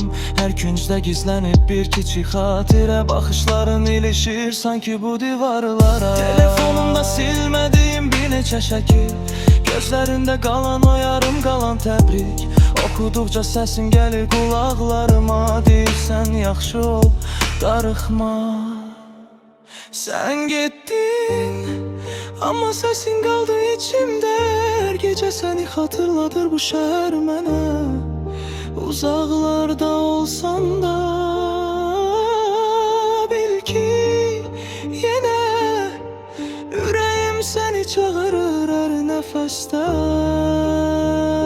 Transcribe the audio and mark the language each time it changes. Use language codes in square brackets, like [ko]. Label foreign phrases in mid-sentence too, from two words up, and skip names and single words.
[az] Hər küncdə gizlənib bir kiçik xatirə, baxışların ilişir sanki bu divarlara. Telefonumda silmədiyim bir neçə şəkil, gözlərində qalan o yarım qalan təbrik. Oxuduqca səsin gəlir qulaqlarıma, deyirsən yaxşı ol, darıxma. [tr] Sen gittin ama sesin kaldı içimde. Her gece seni hatırladır bu şehir mənə. Uzaklarda olsan da bil ki yine yüreğim seni çağırır her nefeste.